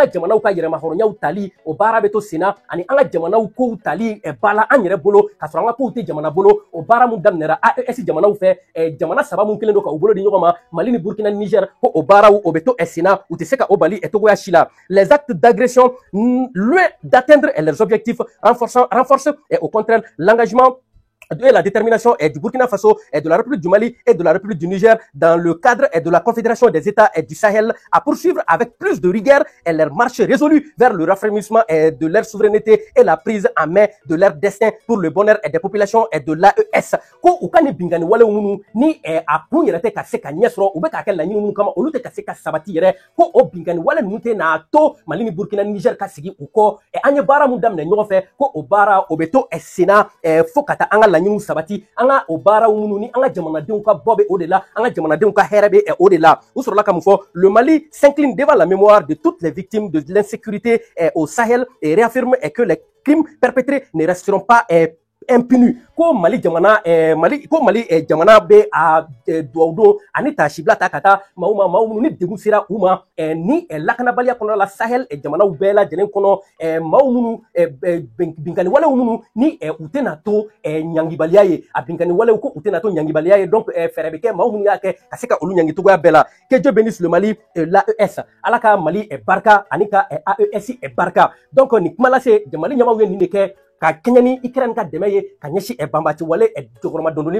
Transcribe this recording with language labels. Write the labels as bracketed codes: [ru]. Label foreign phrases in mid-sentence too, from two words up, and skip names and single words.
[bm] jamanaw ka yɛrɛmahɔrɔnyaw tali o baara bɛ to sen na ani an ka jamanaw kow tali ba la an yɛrɛ bolo ka sɔrɔ an ka kow jamana bolo o baara mun daminɛra AES jamanaw fɛ jamana saba mun kelen do ka u bolo di ɲɔgɔn ma Mali ni Burkina ni Niger ko o baaraw o bɛ to sen na u tɛ se ka o bali togoya si la [fr] les actes d'agression loin d'atteindre leurs objectifs renforcent au contraire l'engagement de la détermination du Burkina Faso et de la République du Mali et de la République du Niger dans le cadre de la Confédération des États du Sahel à poursuivre avec plus de rigueur leur marche résolue vers le raffermissement de leur souveraineté et la prise en main de leur destin pour le bonheur des populations et de l'AES. [bm] Ko u ka ni bingani wale minnu ni a kun yɛrɛ tɛ ka se ka ɲɛ sɔrɔ u bɛ k'a kɛ laɲini minnu kama olu tɛ ka se ka sabati yɛrɛ ko o bingani wale ninnu tɛ n'a to Mali ni Burkina ni Niger ka sigi u kɔ an ye baara mun daminɛ ɲɔgɔn fɛ ko o baara o bɛ to sen na fo ka taa an ka laɲiniw sabati an ka o baaraw minnu ni an ka jamanadenw ka bɔ bɛ o de la an ka jamanadenw ka hɛrɛ bɛ o de la u sɔrɔla ka mun fɔ [fr] le Mali s'incline devant la mémoire de toutes les victimes de l'insécurité au Sahel et réaffirme que les crimes perpétrés ne resteront pas impuni [bm] ko Mali jamana jamana be a duwawu don ani tasibila ta ka taa maa minnu ni degun sera u ma ni lakanabaliya kɔnɔ la Sahel jamanaw bɛɛ lajɛlen kɔnɔ maa minnu binkani walew minnu ni u tɛna to ɲangibaliya ye a binkani walew ko u tɛna to ɲangibaliya ye donc fɛɛrɛ bɛ kɛ maa minnu y'a kɛ ka se ka olu ɲangi cogoya bɛɛ la kɛjɔ bɛ ni Sulemani l'AES ala ka Mali barika ani ka AES barika donc nin kuma lase Mali ɲɛmaaw ye nin de kɛ ka kɛɲɛ ni Ukraine ka dɛmɛ ye ka ɲɛsin banbaci wale jɔgɔrɔma dondoli